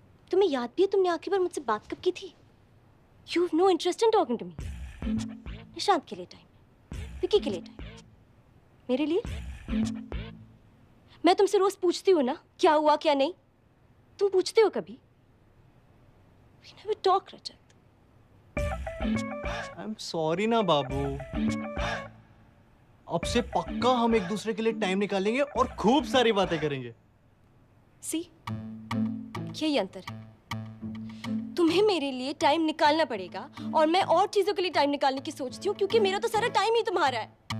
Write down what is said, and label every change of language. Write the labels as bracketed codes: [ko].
[hi] तुम्हें याद भी है तुमने आखिरी बार मुझसे बात कब की थी? [en] You have no interest in talking to me. [hi] Nishant के लिए टाइम, विकी के लिए टाइम, मेरे लिए? मैं तुमसे रोज पूछती हूँ ना क्या हुआ क्या नहीं। तुम पूछते हो कभी? [en] We never talk, Rajat. I'm sorry [hi] ना बाबू। अब से पक्का हम एक दूसरे के लिए टाइम निकालेंगे और खूब सारी बातें करेंगे। सी, यही अंतर है। तुम्हें मेरे लिए टाइम निकालना पड़ेगा और मैं और चीजों के लिए टाइम निकालने की सोचती हूँ, क्योंकि मेरा तो सारा टाइम ही तुम्हारा है।